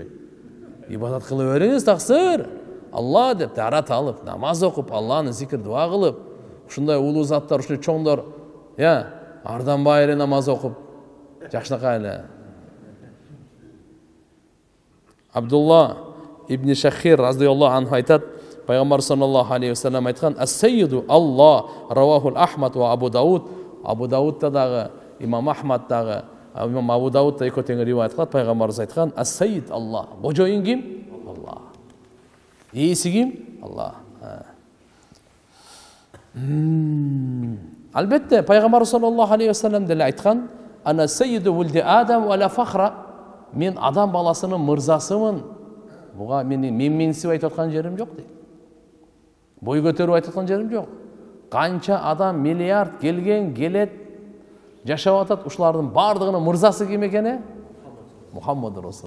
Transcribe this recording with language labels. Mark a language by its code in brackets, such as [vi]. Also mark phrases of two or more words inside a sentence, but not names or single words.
[ky] Ибадат кылып бериңиз таксыр. Алла деп тарат алып, намаз окуп, Алланы зикир дуа кылып, ушундай улуу заттар, ушундай чоңдор, арданбай эле намаз окуп, жакшынакай эле. Абдулла ибн Шахир [ar] رضي الله عنه [ky] айтат, Пайгамбар [ar] صلى الله عليه وسلم [ky] айткан: [ar] "السيد الله رواه أحمد وأبو داود." [ky] Абу Даудта дагы, Имам Ахмад дагы, имам Абу Даудта экөө тең риваят кылат, пайгамбарыбыз айткан: [ar] "السيد الله". [ky] Божойун ким? Аллах. Ээси ким? Аллах. Албетте, пайгамбарыбыз [ar] صلى الله عليه وسلم [ky] деле айткан: [ar] "أنا سيد ولد آدم ولا فخر". [ky] Мен адам баласынын мырзасымын. Буга менсип айтып аткан жерим жок дейт. Бой көтөрүп айтып аткан жерим жок. Канча адам миллиард келген, келет, жашап атат, ушулардын бардыгынын мырзасы ким экени? Мухаммад Расул.